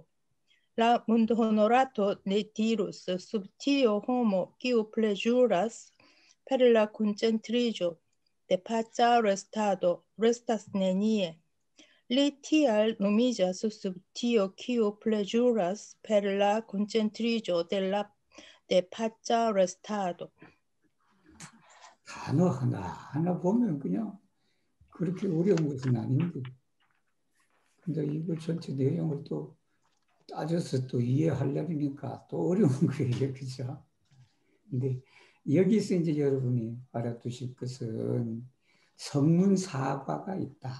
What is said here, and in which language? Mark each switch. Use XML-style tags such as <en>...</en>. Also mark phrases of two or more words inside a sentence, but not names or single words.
<eo>La mondo honorato ne dirus, sub tio homo kiu plezuras per la concentriĝo de paca restado restas nenie. Li tial nomiĝas sub tio kiu plezuras per la concentriĝo de paca restado.</eo> <ko>단어 하나 보면 그냥 그렇게 어려운 것은 아닌데, 근데 이거 전체 내용을 또 따져서 또 이해하려니까 또 어려운 거예요, 그죠? 근데 여기서 이제 여러분이 알아두실 것은 성문사과가 있다.</ko>